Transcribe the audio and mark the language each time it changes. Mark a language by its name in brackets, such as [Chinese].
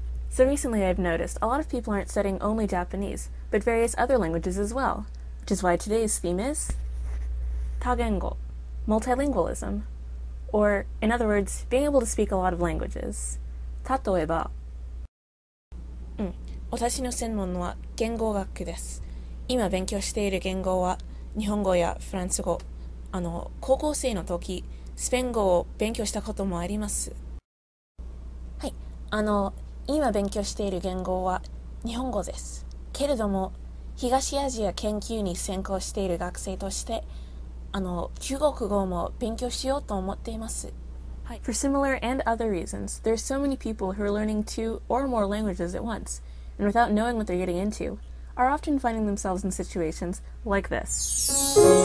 [English] So recently I've noticed a lot of people aren't studying only Japanese, but various other languages as well, which is why today's theme is Tagengo, multilingualism, or, in other words, being able to speak a lot of languages. [Japanese] 例えば、私の専門は言語学です。今勉強している言語は日本語やフランス語。高校生の時、スペイン語を勉強したこともあります。はい、今勉強している言語は日本語です。けれども、東アジア研究に専攻している学生として、中国語も勉強しようと思っています。 [English] For similar and other reasons, there's so many people who are learning 2 or more languages at once, and without knowing what they're getting into, are often finding themselves in situations like this.